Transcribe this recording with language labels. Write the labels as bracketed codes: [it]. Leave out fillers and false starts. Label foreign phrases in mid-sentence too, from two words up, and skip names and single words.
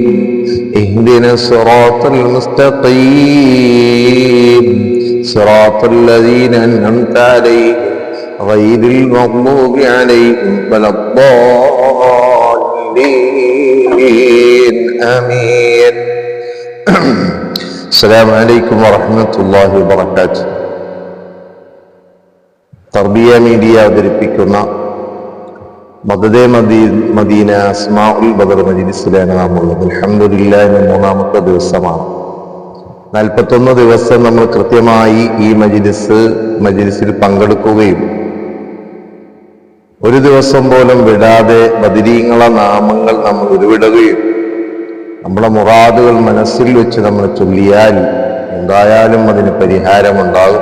[ar] اهدنا الصراط المستقيم صراط الذين أنعمت عليهم غير المغضوب عليهم ولا الضالين آمين. السلام عليكم ورحمة الله وبركاته. [ml] തർബിയ മീഡിയ അവതരിപ്പിക്കുന്ന മദദെ മദീന അസ്മാഉൽ ബദർ മജ്ലിസിലാണ് നാം ഉള്ളത്. അൽഹംദുലില്ലാഹ്, ഇന്ന് മൂന്നാമത്തെ ദിവസമാണ്. 41 ദിവസം നമ്മൾ കൃത്യമായി ഈ മജ്ലിസിൽ പങ്കെടുക്കുകയും ഒരു ദിവസം പോലും വിടാതെ ബദരീങ്ങളെ നാമങ്ങൾ നമ്മൾ ഉരുവിടുകയും നമ്മളെ മുറാദുകൾ മനസ്സിൽ വെച്ച് നമ്മൾ ചൊല്ലിയാൽ എന്തായാലും അതിന് പരിഹാരമുണ്ടാകും.